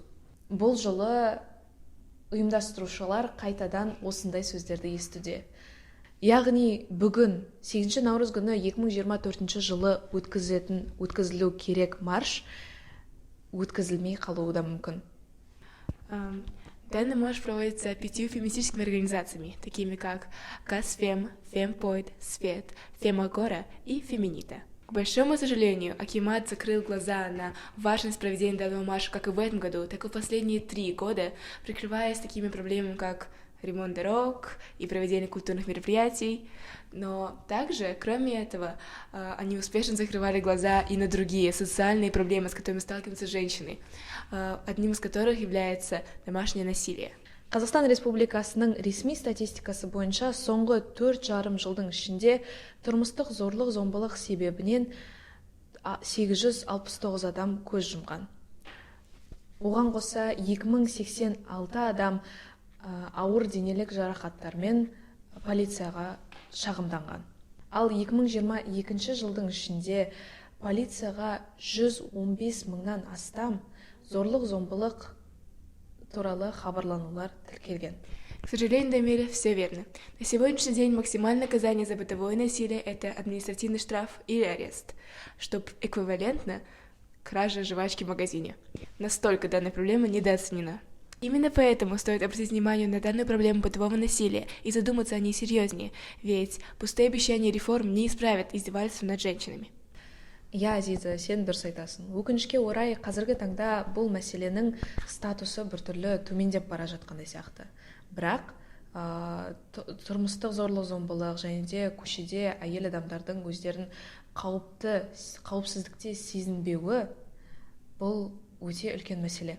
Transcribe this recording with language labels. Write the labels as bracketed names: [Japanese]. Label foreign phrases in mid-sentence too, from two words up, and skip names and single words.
[Kazakh] Бұл жылы ұйымдастырушылар қайтадан осындай сөздерді естуде. Яғни бүгін 8 наурыз күні 2024 жылы өткізілу керек марш өткізілмей қалуы да мүмкін. [Russian] Данный марш проводится 5 феминистическими организациями, такими как Казфем, Фемпойд, Свет, Фемагора и Феминита. К большому сожалению, акимат закрыл глаза на важность проведения данного марша как и в этом году, так и в последние 3 года, прикрываясь такими проблемами, как ремонт дорог и проведение культурных мероприятий. Но также, кроме этого, они успешно закрывали глаза и на другие социальные проблемы, с которыми сталкиваются женщины, одним из которых является домашнее насилие. [Kazakh] Қазақстан Республикасының ресми статистикасы бойынша соңғы 4,5 жылдың ішінде тұрмыстық зорлық-зомбылық себебінен 869 адам көз жұмған. Оған қоса 2086 адам ауыр денелік жарақаттармен полицияға шағымданған. Ал 2022 жылдың ішінде полицияға 115 мыңнан астам зорлық-зомбылық туралы хабарланулар тіркелген. [Russian] К сожалению, Дамира, все верно. На сегодняшний день максимальное наказание за бытовое насилие – это административный штраф или арест, что эквивалентно краже жвачки в магазине. Настолько данная проблема недооценена. Именно поэтому стоит обратить внимание на данную проблему бытового насилия и задуматься о ней серьезнее, ведь пустые обещания реформ не исправят издевательства над женщинами. Я, [Kazakh] Азиза, сен дұрыс айтасың. Өкінішке орай қазіргі таңда бұл мәселенің статусы біртүрлі төмендеп бара жатқандай сияқты. Бірақ тұрмыстық зорлық-зомбылық және де көшеде әйел адамдардың өздерін қауіпсіздікте сезінбеуі бұл өте үлкен мәселе.